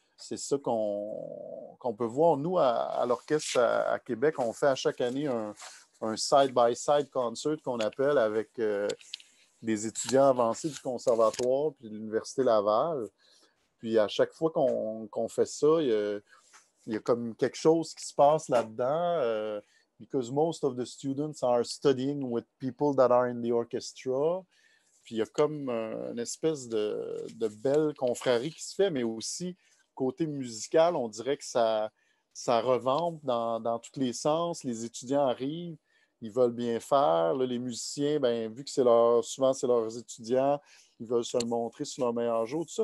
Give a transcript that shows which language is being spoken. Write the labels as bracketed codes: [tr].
[fr] C'est ça qu'on peut voir. Nous, à l'orchestre à Québec, on fait à chaque année un side-by-side concert qu'on appelle avec des étudiants avancés du Conservatoire puis de l'Université Laval. Puis à chaque fois qu'on fait ça, il y a comme quelque chose qui se passe là-dedans. [en] Because most of the students are studying with people that are in the orchestra. [fr] Puis il y a comme une espèce de belle confrérie qui se fait, mais aussi, côté musical, on dirait que ça revampe dans tous les sens. Les étudiants arrivent, ils veulent bien faire. Là, les musiciens, ben, vu que souvent c'est leurs étudiants, ils veulent se le montrer sur leur meilleur jour, tout ça.